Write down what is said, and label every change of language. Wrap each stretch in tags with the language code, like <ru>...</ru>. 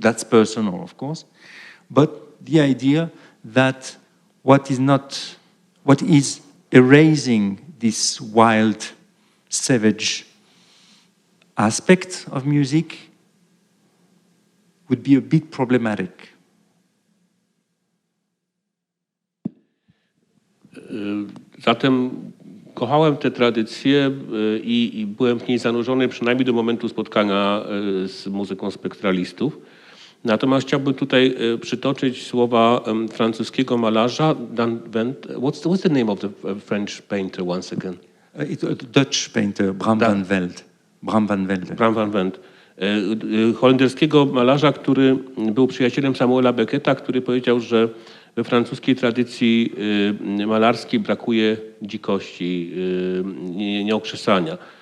<en>That's personal, of course. But the idea that what is erasing this wild, savage aspect of music would be a bit problematic.</en> <pl>Zatem kochałem tę tradycję i byłem w niej zanurzony przynajmniej do momentu spotkania z muzyką spektralistów. Natomiast chciałbym tutaj przytoczyć słowa francuskiego malarza Dan Wendt.</pl> <en>What's the name of the French painter once again? Dutch painter, Bram van Velde. Bram van Velde. Bram van Velde.</en> <pl>Holenderskiego malarza, który był przyjacielem Samuela Becketta, który powiedział, że we francuskiej tradycji malarskiej brakuje dzikości, nieokrzesania.</pl>